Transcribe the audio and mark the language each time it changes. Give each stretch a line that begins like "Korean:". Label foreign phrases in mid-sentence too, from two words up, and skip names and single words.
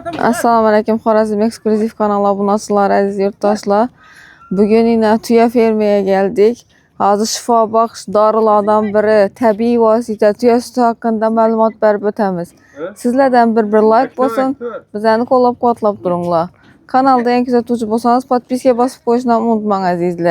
Uzbek: Assalomu alaykum, Xorazm Ekskluziv kanal obunachilar, aziz yurtdoshlar. Bugün yine tuya fermeye geldik. Hazır shifobaxsh dorilardan biri tabiiy vosita tuya suti haqida ma'lumot berib o'tamiz. Sizlardan bir like bo'lsin, bizlarni qo'llab-quvvatlab turinglar. Kanalda yangi kuzatuvchi bo'lsangiz, podpiska bosib qo'yishni unutmang azizlar.